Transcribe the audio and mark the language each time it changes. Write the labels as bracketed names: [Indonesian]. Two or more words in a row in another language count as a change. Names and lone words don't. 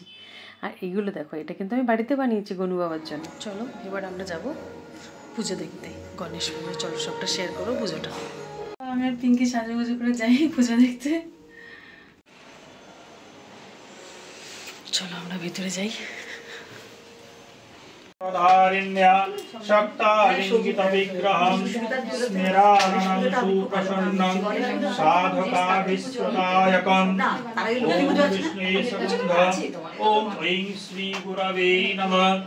[Bangla] আর এইগুলো দেখো, এটা কিন্তু আমি বাড়িতে বানিয়েছি গনু বাবার জন্য। চলো এবার আমরা যাব পুজো দেখতে, গণেশ পুজো। চলো সবটা শেয়ার করো পুজোটা। আমি আর পিঙ্কি সাজুগুজু করে যাই পুজো দেখতে। চলো আমরা ভিতরে যাই। [Sanskrit] धारिण्या शक्तालिङ्गित विग्रहं स्मेराननं सुप्रसन्नं साधकाभिस्वदायकम् ॐ विष्णुसुगन्धम् ॐ ऐं श्रीगुरवे नमः।